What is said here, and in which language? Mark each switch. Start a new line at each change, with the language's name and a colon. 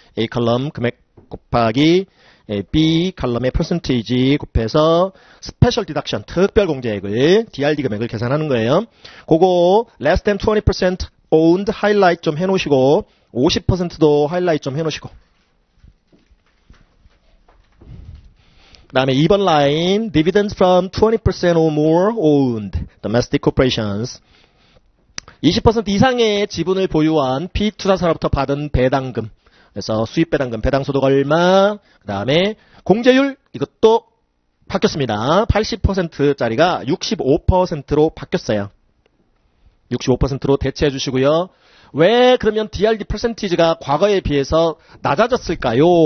Korean: A 컬럼 금액 곱하기 B 컬럼의 퍼센테이지 곱해서 스페셜 디덕션 특별 공제액을 DRD 금액을 계산하는 거예요. 그거
English: less than 20% owned
Korean: 하이라이트 좀 해놓으시고 50%도 하이라이트 좀 해놓으시고. 그 다음에 2번 라인
English: dividends from 20% or more owned domestic corporations.
Korean: 20% 이상의 지분을 보유한 피투자사로부터 받은 배당금. 그래서 수입배당금, 배당소득 얼마, 그 다음에 공제율 이것도 바뀌었습니다. 80%짜리가 65%로 바뀌었어요. 65%로 대체해 주시고요. 왜 그러면 DRD 퍼센티지가 과거에 비해서 낮아졌을까요?